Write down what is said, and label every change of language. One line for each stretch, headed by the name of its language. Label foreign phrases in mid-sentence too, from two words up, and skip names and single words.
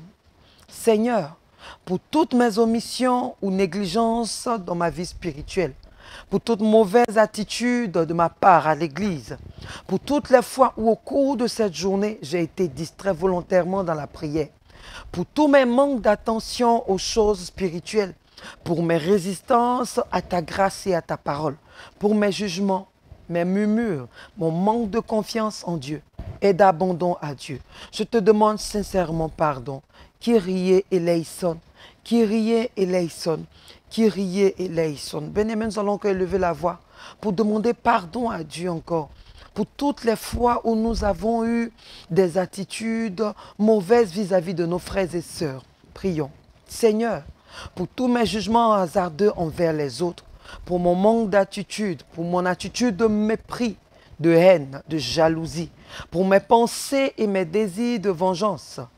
French: Seigneur, pour toutes mes omissions ou négligences dans ma vie spirituelle, pour toute mauvaise attitude de ma part à l'église, pour toutes les fois où au cours de cette journée, j'ai été distrait volontairement dans la prière, pour tous mes manques d'attention aux choses spirituelles, pour mes résistances à ta grâce et à ta parole, pour mes jugements, mes murmures, mon manque de confiance en Dieu et d'abandon à Dieu. Je te demande sincèrement pardon.
Greek: Kyrie eleison, Kyrie eleison, Kyrie eleison.
French: Bien-aimés, nous allons encore élever la voix pour demander pardon à Dieu encore. Pour toutes les fois où nous avons eu des attitudes mauvaises vis-à-vis de nos frères et sœurs. Prions. Seigneur, pour tous mes jugements hasardeux envers les autres, pour mon manque d'attitude, pour mon attitude de mépris, de haine, de jalousie, pour mes pensées et mes désirs de vengeance,